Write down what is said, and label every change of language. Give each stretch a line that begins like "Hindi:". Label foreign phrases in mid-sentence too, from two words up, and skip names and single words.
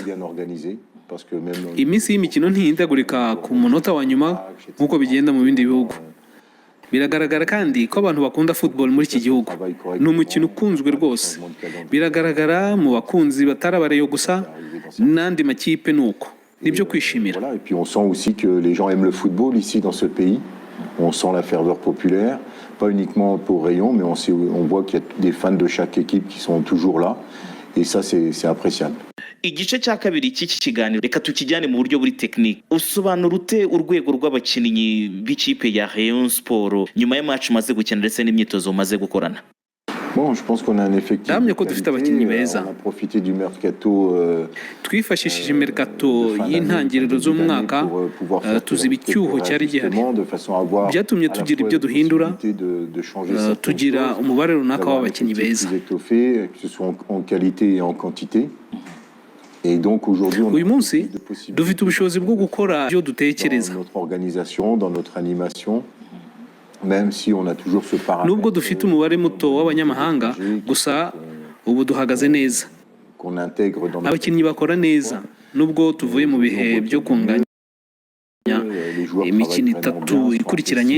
Kinyarwanda: Iminsi y'imikino ntihindagurika ku munota wa nyuma nk'uko bigenda mu bindi bihugu. Biragaragara kandi ko abantu bakunda football muri iki gihugu. Ni umukino ukunzwe rwose. Biragaragara mu bakunzi batarabareyo gusa, n'andi makipe nuko. Nibyo kwishimira.
French: Et puis on sent aussi que les gens aiment le football ici dans ce pays. On sent la ferveur populaire, pas uniquement pour Rayon, mais on voit qu'il y a des fans de chaque équipe qui sont toujours là. Et ça, c'est appréciable.
Kinyarwanda: Igice cya kabiri cy'iki kiganiro reka tukijyane mu buryo buri technique. Usobanura ute urwego rw'abakinnyi b'ikipe ya Rayon Sport nyuma ya match maze gukina ndetse n'imyitozo maze gukorana?
French: Bon, je pense qu'on a un effectif. On a profité du mercato.
Kinyarwanda: Twifashishije mercato y'intangiriro z'umwaka, tuziba icyuho cyari gihari. Byatumye tugira ibyo duhindura, tugira umubare runaka w'abakinnyi beza.
French: Que ce soit en qualité et en quantité.
Kinyarwanda: Uyu munsi dufite ubushobozi bwo gukora ibyo dutekereza. Nubwo dufite umubare muto w'abanyamahanga, gusa ubu duhagaze neza. Abakinnyi bakora neza, nubwo tuvuye mu bihe byo kunganya imikino itatu ikurikiranye.